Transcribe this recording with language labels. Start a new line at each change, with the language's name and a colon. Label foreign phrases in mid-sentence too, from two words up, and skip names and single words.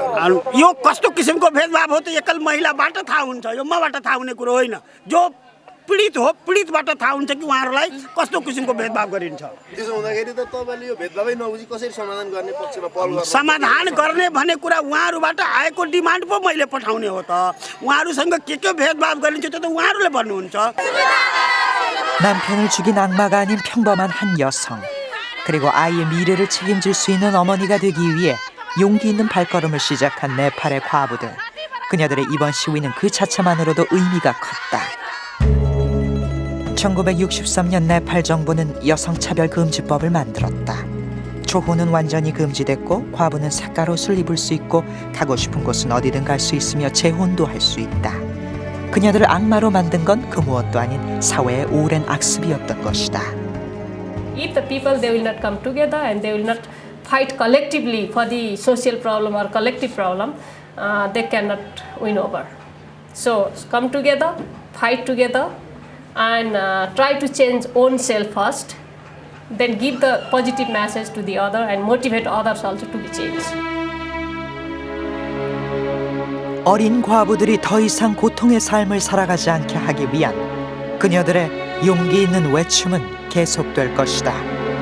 Nepali: यो कस्तो किसिमको भेदभाव हो त एकल महिलाबाट थाहा हुन्छ यो मबाट थाहा हुने कुरो होइन जो पीडित हो पीडितबाट थाहा हुन्छ कि उहाँहरूलाई कस्तो किसिमको भेदभाव गरिन्छ त्यसो हुँदाखेरि त तपाईले यो भेदभावै नबुझी कसरी समाधान गर्ने पक्षमा पहल गर्नु समाधान गर्ने भन्ने कुरा उहाँहरूबाट आएको डिमान्ड पो मैले पठाउने हो त उहाँहरूसँग के भेदभाव गरिन्छ त्यो त उहाँहरूले भन्नुहुन्छ.
Korean: 남편을 죽인 악마가 아닌 평범한 한 여성, 그리고 아이의 미래를 책임질 수 있는 어머니가 되기 위해 용기 있는 발걸음을 시작한 네팔의 과부들. 그녀들의 이번 시위는 그 자체만으로도 의미가 컸다. 1963년 네팔 정부는 여성차별 금지법을 만들었다. 조호는 완전히 금지됐고 과부는 삿갓옷을 입을 수 있고 가고 싶은 곳은 어디든 갈 수 있으며 재혼도 할 수 있다. 그녀들을 악마로 만든 건 그 무엇도 아닌 사회의 오랜 악습이었던 것이다.
English: If the people they will not come together and they will not fight collectively for the social problem or collective problem, they cannot win over. So come together, fight together, and try to change own self first. Then give the positive message to the other and motivate others also to be changed.
Korean: 어린 과부들이 더 이상 고통의 삶을 살아가지 않게 하기 위한 그녀들의 용기 있는 외침은 계속될 것이다.